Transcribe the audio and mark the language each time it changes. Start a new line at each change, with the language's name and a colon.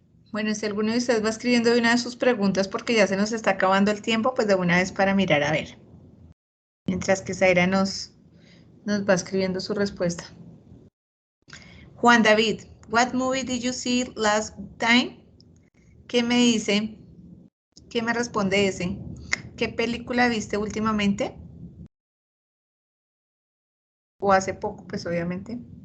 Spanish: Bueno, si alguno de ustedes va escribiendo de una de sus preguntas porque ya se nos está acabando el tiempo, pues de una vez para mirar a ver. Mientras que Zaira nos va escribiendo su respuesta.
English: Juan David, what movie did you see last time?
Spanish: ¿Qué me dice? ¿Qué me responde ese? ¿Qué película viste últimamente? O hace poco, pues obviamente.